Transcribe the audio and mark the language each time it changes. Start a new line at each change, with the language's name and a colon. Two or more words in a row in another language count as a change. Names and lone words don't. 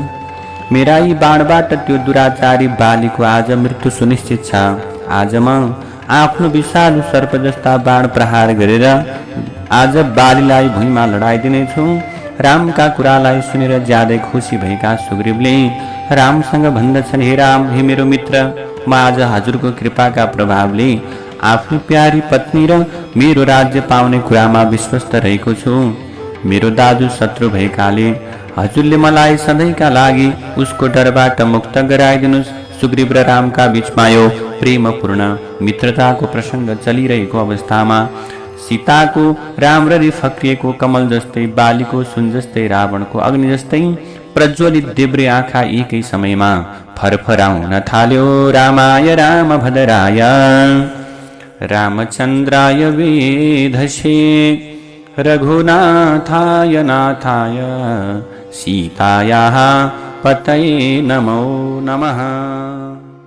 Nepali: मेरा यी बाणबाट त्यो दुराचारी बालीको आज मृत्यु सुनिश्चित छ। आज म आफ्नो विषालु सर्प जस्ता बाण प्रहार गरेर आज बालीलाई भुइँमा लडाइदिनेछु। रामका कुरालाई सुनेर ज्यादै खुसी भएका सुग्रीवले रामसँग भन्दछन्, हे राम, हे मेरो मित्र, म आज हजुरको कृपाका प्रभावले आफ्नो प्यारी पत्नी र मेरो राज्य पाउने कुरामा विश्वस्त रहेको छु। मेरो दाजु शत्रु भएकाले हजुरले मलाई सधैँका लागि उसको डरबाट मुक्त गराइदिनुहोस्। सुग्रीव र रामका बीचमा यो प्रेमपूर्ण मित्रताको प्रसङ्ग चलिरहेको अवस्थामा सीताको राम्ररी फक्रिएको कमल जस्तै, बालीको सुन जस्तै, रावणको अग्नि जस्तै प्रज्वलित देब्रे आँखा एकै समयमा फरफराउन थाल्यो।
Sanskrit: रामाय रामभद्राय रामचन्द्राय वेधसे रघुनाथाय नाथाय सीतायाः पतये नमो नमः।